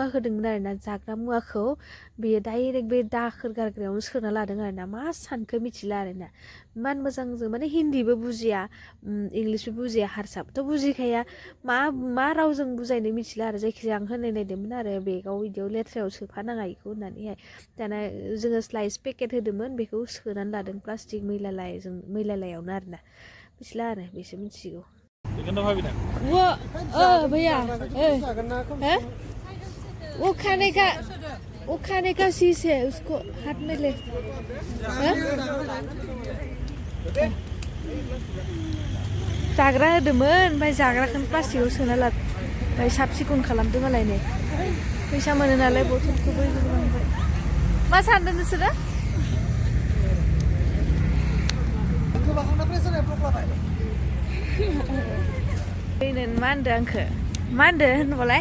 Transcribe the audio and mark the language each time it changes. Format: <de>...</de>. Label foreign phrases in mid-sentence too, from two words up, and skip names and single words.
<brx>होदोंमोन आरोना जाग्रा मुवाखौ बेयो डाइरेक्ट बे दाखोर गारग्रायावनो सोना लादों आरोना मा सानखो मिथिला आरोना इमान मोजां जों माने हिन्दीबो बुजिया इंलिसबो बुजिया हारसाबोथ' बुजिखाया मा रावजों बुजायनो मिथिला आरो जायखिजाया आं होनाय नायदोंमोन आरो बेगाव बिदियाव लेथ्रायाव सोफानाङा बेखौ होननानैहाय दाना जोङो स्लाइस पेकेट होदोंमोन बेखौ सोनानै लादों प्लास्टिक मैलालायावनो आरोना मिथिला आरो बेसो मिथिगौ</brx> <hi>वो भैया वो खाने का चीज है उसको हाथ में ले</hi> <brx>जाग्रा होदोंमोन ओमफ्राय जाग्राखौनो प्लास्टिकआव सोना लादों ओमफ्राय साब सिखोन खालामदों मालाय नै फैसा मोनो नालाय बथलखौबो लांबाय मा सानदों नोंसोरो मा होनदों आंखो मा होनदों होनबालाय</brx>